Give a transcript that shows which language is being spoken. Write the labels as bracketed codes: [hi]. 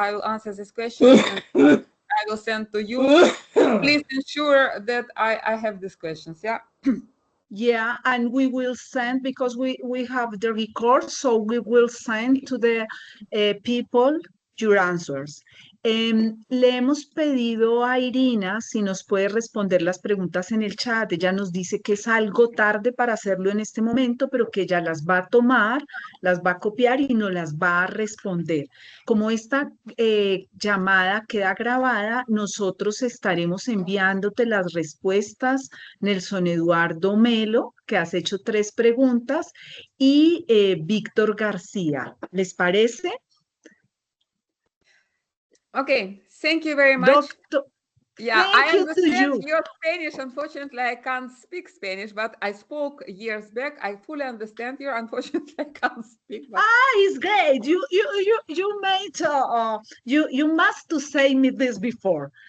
[en] I will answer this question and I will send to you. Please ensure that I have these questions. Yeah. Yeah, and we will send, because we have the record, so we will send to the people your answers. [es] Le hemos pedido a Irina si nos puede responder las preguntas en el chat. Ella nos dice que es algo tarde para hacerlo en este momento, pero que ella las va a tomar, las va a copiar y nos las va a responder. Como esta llamada queda grabada, nosotros estaremos enviándote las respuestas. Nelson Eduardo Melo, que has hecho 3 preguntas, y Víctor García. ¿Les parece? [en] Okay, thank you very much. Yeah, Thank I you to understand you. your Spanish. Unfortunately, I can't speak Spanish, but I spoke years back. I fully understand you. Unfortunately, I can't speak. But It's great. You made you must to say me this before